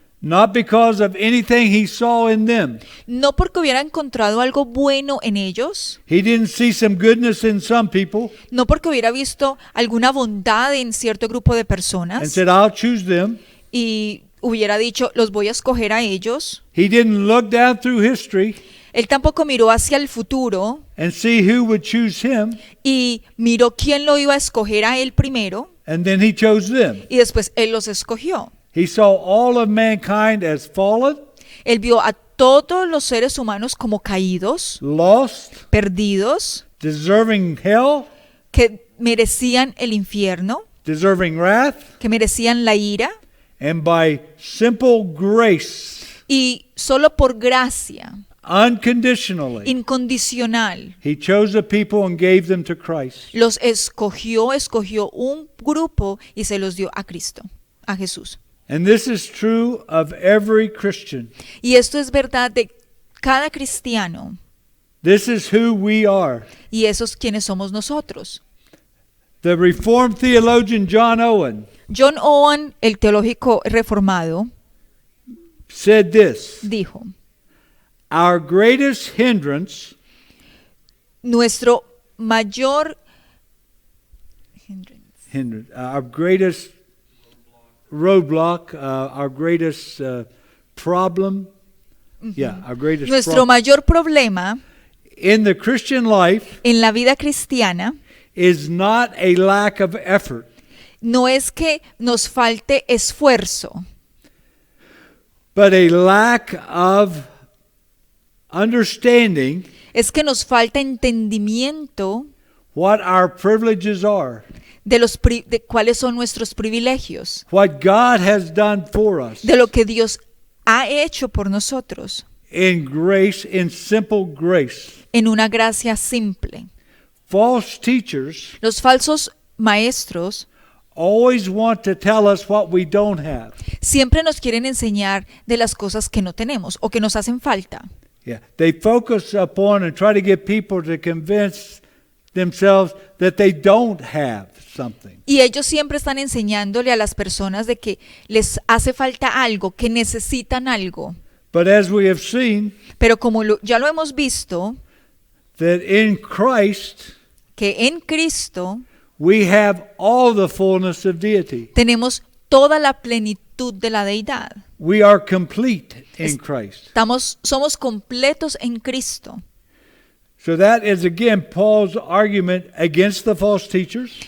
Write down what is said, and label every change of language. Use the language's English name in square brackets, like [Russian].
[English] not because of anything he saw in them. [Spanish] no porque hubiera encontrado algo bueno en ellos, [English] He didn't see some goodness in some people [Spanish] no porque hubiera visto alguna bondad en cierto grupo de [English] and [Spanish] personas [English] said, I'll choose them. [Spanish] y hubiera dicho, los voy a escoger a ellos. [English] He didn't look down through history [Spanish] Él tampoco miró hacia el futuro [English] and see who would choose him, [Spanish] y miró quién lo iba a escoger a él primero [English] and then he chose them. [Spanish] y después él los escogió. [English] He saw all of mankind as fallen, [Spanish] Él vio a todos los seres humanos como caídos, [English] lost, [Spanish] perdidos, [English] deserving hell, [Spanish] que merecían el infierno, [English] deserving wrath, [Spanish] que merecían la ira, [English] and by simple grace, [Spanish] y solo por gracia [English] unconditionally, [Spanish] incondicional [English] he chose a people and gave them to Christ. [Spanish] los escogió un grupo y se los dio a Cristo, a Jesús. [English] And this is true of every Christian. [Spanish] Y esto es verdad de cada cristiano, [English] This is who we are. [Spanish] y esos quienes somos nosotros. [English] The Reformed theologian John Owen [Spanish] John Owen, el teológico reformado, [English] said this: [Spanish] dijo, [English] our greatest hindrance [Spanish] nuestro mayor [English] our greatest roadblock, our greatest problem, our greatest [Spanish] nuestro [English] problem [Spanish] mayor problema [English] in the Christian life [Spanish] en la vida cristiana [English] is not a lack of effort, [Spanish] no es que nos falte esfuerzo, [English] but a lack of understanding [Spanish] es que nos falta entendimiento [English] what our privileges are, [Spanish] de cuáles son nuestros privilegios, [English] what God has done for us [Spanish] de lo que Dios ha hecho por nosotros [English] in grace, in simple grace. [Spanish] en una gracia simple. [English] False teachers [Spanish] Los falsos maestros [English] always want to tell us what we don't have. [Spanish] Siempre nos quieren enseñar de las cosas que no tenemos o que nos hacen falta. [English] Yeah, they focus upon and try to get people to convince themselves that they don't have something. [Spanish] Y ellos siempre están enseñándole a las personas de que les hace falta algo, que necesitan algo. [English] But as we have seen, [Spanish] Pero como ya lo hemos visto, [English] that in Christ [Spanish] que en Cristo [English] we have all the fullness of deity. [Spanish] tenemos toda la plenitud de la deidad. [English] We are complete in Christ. [Spanish] Somos completos en Cristo. [English] So that is again Paul's argument against the false teachers.